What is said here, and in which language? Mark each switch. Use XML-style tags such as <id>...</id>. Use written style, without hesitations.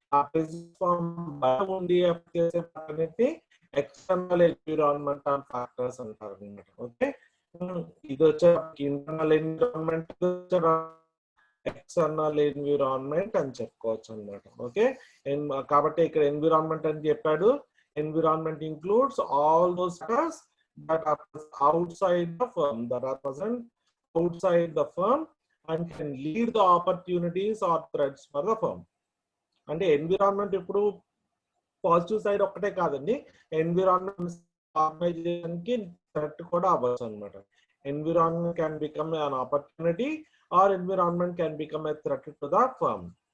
<te>ఆ business form బయట ఉండి ఎఫెక్ట్ చేసే అన్నిటిని ఎక్స్టర్నల్ ఎన్విరాన్మెంటల్ ఫ్యాక్టర్స్ అంటారు అన్నమాట. ఓకే, ఇది వచ్చే ఇంటర్నల్ ఎన్విరాన్మెంట్, ఎక్స్టర్నల్ ఎన్విరాన్మెంట్ అని చెప్పుకోవచ్చు అన్నమాట. ఓకే, కాబట్టి ఇక్కడ ఎన్విరాన్మెంట్ అని చెప్పాడు.</te> <en>Environment includes all those factors that are outside the firm, that are present outside the firm and can lead the opportunities or threats for the firm.</en> <te>అంటే environment ఇప్పుడు positive side ఒక్కటే కాదండి, environment organisation కి threat కూడా అవ్వచ్చు అనమాట.</te> <en>Environment can become an opportunity or environment can become a threat to the firm.</en>